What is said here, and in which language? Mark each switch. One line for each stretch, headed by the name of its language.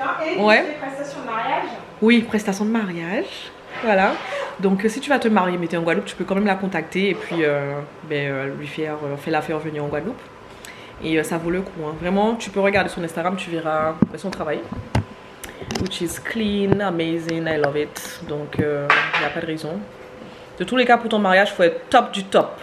French: Hein, et ouais. des prestations de mariage. Oui, prestation de mariage. Voilà. Donc si tu vas te marier, mais tu es en Guadeloupe, tu peux quand même la contacter et puis lui faire la faire venir en Guadeloupe. Et ça vaut le coup. Hein. Vraiment, tu peux regarder son Instagram, tu verras son travail.
English: Which is clean, amazing, I love it.
French: Donc, il n'y a pas de raison. De tous les cas, pour ton mariage, il faut être top du top.